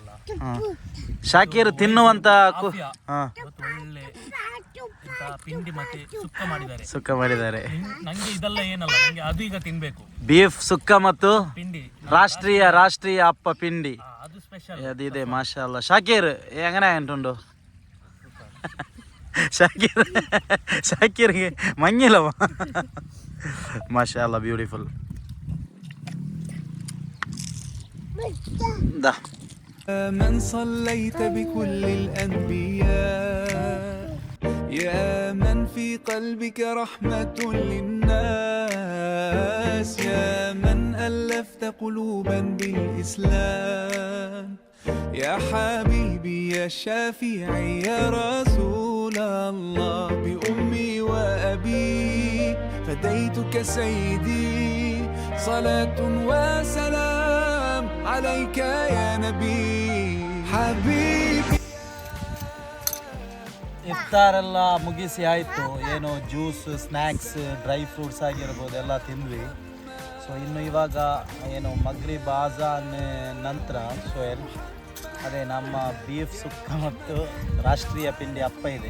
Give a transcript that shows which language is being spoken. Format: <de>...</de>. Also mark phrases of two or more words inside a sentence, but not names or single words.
<kn>ಶಾಕೀರ್ ತಿನ್ನುವಂಥ ಒಳ್ಳೆ ಪಿಂಡಿ ಮತ್ತೆ ಸುಕ್ಕ ಮಾಡಿದ್ದಾರೆ. ನಂಗೆ ಇದೆಲ್ಲ ಏನಲ್ಲ, ನಂಗೆ ಅದು ಈಗ ತಿನ್ಬೇಕು. ಬೀಫ್ ಸುಕ್ಕ ಮತ್ತು ಪಿಂಡಿ ರಾಷ್ಟ್ರೀಯ ಅಪ್ಪ ಪಿಂಡಿ ಅದು ಸ್ಪೆಷಲ್</kn> <ml>ಅದಿದೆ.</ml> <ar>ما شاء الله.</ar> <ml>ಶಾಕೀರ್ എങ്ങനെ ഉണ്ടോ? ഷാക്കിർക്ക് മഞ്ഞലോ?</ml> <ar>ما شاء الله,</ar> <ml>ബ്യൂട്ടിഫുൾ. ദാ</ml> <ar>من صليت بكل الأنبياء، يا من في قلبك رحمة للناس، يا من ألفت قلوبا بالإسلام، يا حبيبي يا شافعي يا رسول الله، بأمي وأبي فديتك سيدي، صلاة وسلام عليك يا نبي حبيبي.</ar> <kn>ಇಫ್ತಾರೆಲ್ಲ ಮುಗಿಸಿ ಆಯಿತು. ಏನು ಜ್ಯೂಸ್, ಸ್ನ್ಯಾಕ್ಸ್,</kn> <en>dry fruits</en> <kn>ಆಗಿರ್ಬೋದು ಎಲ್ಲ ತಿಂದ್ವಿ. ಸೊ ಇನ್ನು ಇವಾಗ ಏನು</kn> <ar>مغرب أذان</ar> <kn>ನಂತರ ಸೋಯಲ್ ಅದೇ ನಮ್ಮ ಬೀಫ್ ಸುಕ್ಕ ಮತ್ತು ರಾಷ್ಟ್ರೀಯ ಪಿಂಡಿ ಅಪ್ಪ ಇದೆ.</kn>